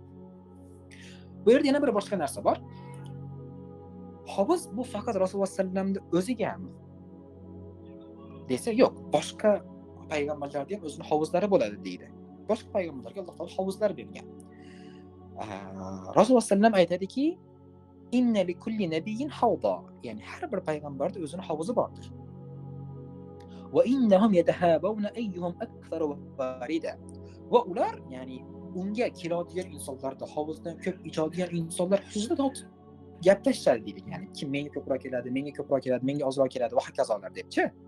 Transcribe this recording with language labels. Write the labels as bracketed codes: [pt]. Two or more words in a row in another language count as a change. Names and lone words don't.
[uz] Bu yerda yana bir boshqa narsa bor. Hovuz bu faqat Rasululloh sallallohu o'zigami? Desa yo'q, boshqa payg'ambarlarga ham o'zining hovuzlari bo'ladi deydi. Boshqa payg'ambarlarga Alloh taolo hovuzlar bergan. Rasululloh sallallohu aytadiki, [ar] "إن لكل نبي حوضا", [uz] ya'ni har bir payg'ambarda o'zining hovuzi bordir. [ar] "وإنهم يتباهون أيهم أكثر واردة", [uz] va ular, ya'ni unga keladigan insonlarda hovuzdan ko'p ichadigan insonlar xususida gaplashishadi deydi. Ya'ni kim menga ko'proq keladi, menga ozroq keladi va hokazolar debchi.